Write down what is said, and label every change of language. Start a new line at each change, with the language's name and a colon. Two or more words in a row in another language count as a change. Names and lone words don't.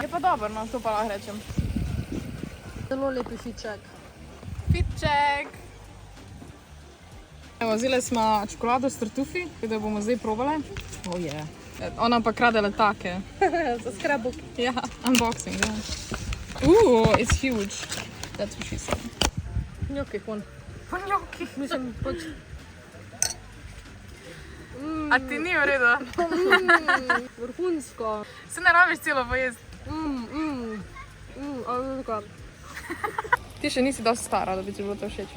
Slovenian: Je pa dobro, no, to pa lahko rečem. Zelo lepi fiček. Pitček! Evo, vzeli smo čokolado s tartufi, ki jo bomo zdaj probali. Oh je. Ona pa krade letake. Za skrebuk. Ja, unboxing, ja.
English: It's huge. That's what she said.
Slovenian: Njoki, hon. Panjoki. Mislim, pač... A ti ni v redu? Vrhunsko. Se ne rabiš celo pojesti. Ali tako? Ti še nisi dosti stara, da bi ti bilo to všeč.